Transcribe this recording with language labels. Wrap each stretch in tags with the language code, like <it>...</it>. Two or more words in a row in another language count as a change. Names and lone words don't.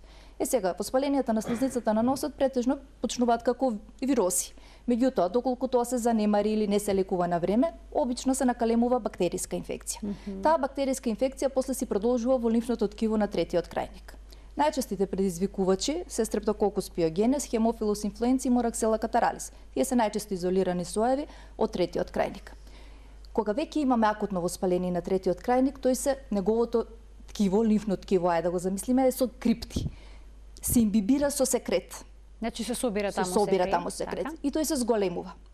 <mk>Сега, воспаленијата на слузницата на носот претежно почнуваат како вироси. Меѓутоа, доколку тоа се занемари или не се лекува на време, обично се накалемува бактериска инфекција. Таа бактериска инфекција после си продолжува во лимфното ткиво на третиот крајник. Најчестите предизвикувачи се Streptococcus pyogenes, Haemophilus influenzae и Moraxella catarrhalis. Тие се најчесто изолирани соеви од третиот крајник. Кога веќе имаме акутно воспаление на третиот крајник, тој се неговото ткиво, лимфно ткиво, ајде да го замислиме, е со крипти. Се имбибира со секрет. Значи се собира таму секрет. И тој се зголемува.</mk>